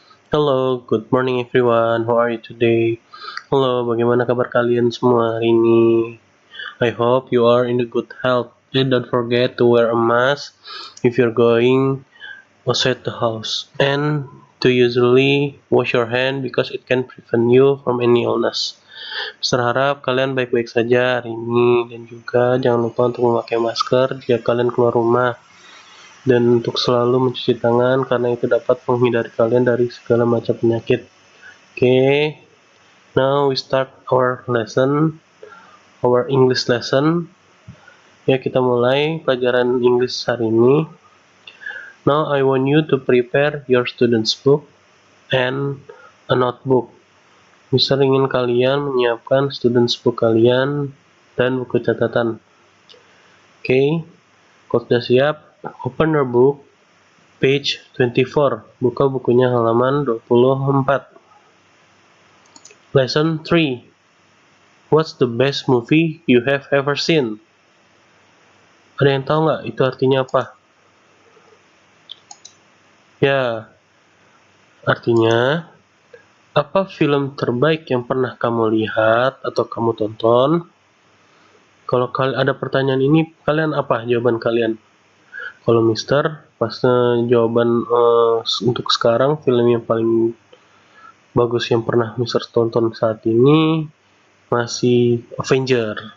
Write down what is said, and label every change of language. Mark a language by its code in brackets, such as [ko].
[en] Hello, good morning everyone. How are you today? [id] Halo, bagaimana kabar kalian semua hari ini? [en] I hope you are in a good health. And don't forget to wear a mask if you're going outside the house. And to usually wash your hand because it can prevent you from any illness. [id] Berharap kalian baik-baik saja hari ini dan juga jangan lupa untuk memakai masker jika kalian keluar rumah dan untuk selalu mencuci tangan karena itu dapat menghindari kalian dari segala macam penyakit. [en] Okay, now we start our lesson, our English lesson. [id] Ya, kita mulai pelajaran English hari ini. [en] Now I want you to prepare your student's book and a notebook. [id] Mister ingin kalian menyiapkan student's book kalian dan buku catatan. [en] Okay, [id] kalau sudah siap, [en] open your book, page 24. [id] Buka bukunya halaman 24. Lesson 3. [en] What's the best movie you have ever seen? [id] Ada yang tahu nggak itu artinya apa? Ya, artinya apa film terbaik yang pernah kamu lihat atau kamu tonton? Kalau ada pertanyaan ini, kalian apa jawaban kalian? Kalau Mister, pas jawaban untuk sekarang film yang paling bagus yang pernah Mister tonton saat ini masih Avenger.